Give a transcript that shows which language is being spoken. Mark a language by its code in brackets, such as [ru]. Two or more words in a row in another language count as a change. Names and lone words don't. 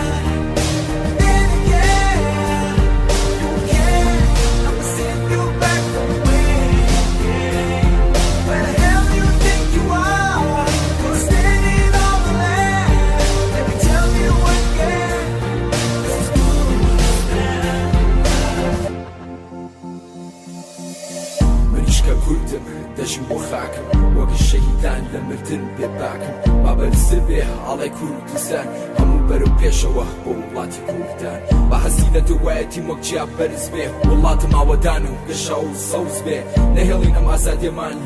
[en] Then again, you can. I'ma send you back from where. Where the hell do you think you are? You're standing on the land. Let me tell you again, this is Kurdistan. [ckb] منیش که کردم دژم بۆ خاکم وەک شەهیدان لە مردن بێباکم بابەرزە بێ ئاڵای کوردستان هەموو بەرەو پێشەوە بۆ وڵاتی کوردان بە حەزی لە دوایەتی وەک جیا بەرز بێ وڵاتم ئاوەدان و گەشا و سەوز بێ نەهێڵین ئەم ئازادیەمان لە